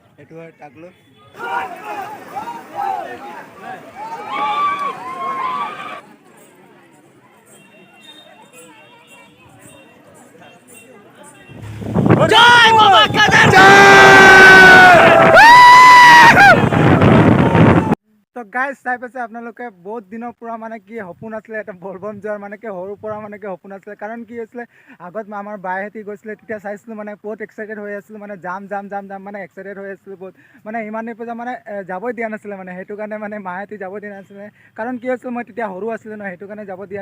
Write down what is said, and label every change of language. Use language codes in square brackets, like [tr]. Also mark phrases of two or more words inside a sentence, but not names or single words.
[as] সেইটো হয় তাক লৈ জয় বাবা কাদের তো গাইজ চাই পাইছে আপোনালোকে বহুত দিনৰ পৰা মানে কি সপোন আছিলে এটা বলবম যোৱাৰ মানে কি সৰুৰ পৰা মানে কি সপোন আছিলে কাৰণ কি হৈছিলে আগত আমাৰ বাইহঁতি গৈছিলে তেতিয়া চাইছিলোঁ মানে বহুত এক্সাইটেড হৈ আছিলোঁ মানে যাম মানে এক্সাইটেড হৈ আছিলোঁ বহুত মানে ইমান দিন পূজা মানে যাবই দিয়া নাছিলে মানে সেইটো কাৰণে মানে মাহঁতি যাব দিয়া নাছিলে কাৰণ কি হৈছিলে মই তেতিয়া সৰু আছিলোঁ ন সেইটো কাৰণে যাব দিয়া